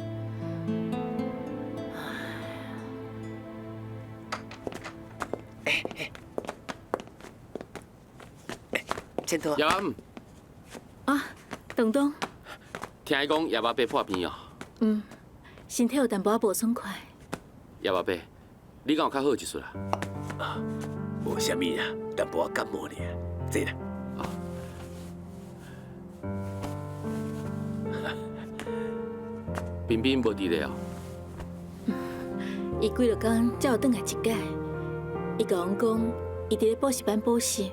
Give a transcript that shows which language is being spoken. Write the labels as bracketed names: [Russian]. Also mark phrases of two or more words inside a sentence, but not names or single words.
[Min Nan Chinese] 前头叶爸，啊，东东，听伊讲叶爸爸破病哦。身体有淡薄仔无爽快。叶爸爸，你敢有较好一撮啦？无啥物啊，淡薄仔感冒尔，坐啦。彬彬无伫咧哦。伊几落天才有转来一届，伊甲阮讲，伊伫咧补习班补习。